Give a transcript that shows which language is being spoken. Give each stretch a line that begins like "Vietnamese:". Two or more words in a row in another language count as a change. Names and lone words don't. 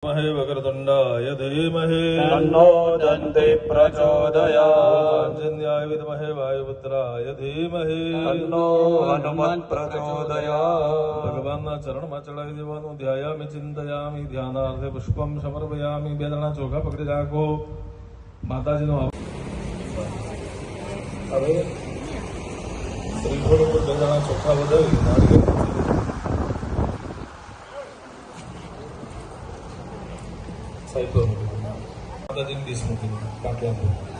Sanskrit: महे वक्रतुण्डाय धीमहि तन्नो दन्ते प्रचोदयात्। जन्याय विद्महे वायुपुत्राय धीमहि तन्नो हनुमत् प्रचोदयात्।
Gujarati: भगवानના ચરણમાં ચડાવી દેવાનું.
Sanskrit: ध्यायामि चिंतयामि ध्यानार्थे पुष्पम समर्पयामि.
Gujarati: બે જણા ચોખા પકડી રાખો. માતાજીનો હવે શ્રીફળ ઉપર બે જણા ચોખા વધાવી નારિયેળ સાઈકલ માતાજીની ડીશ મૂકી પાટલા પર.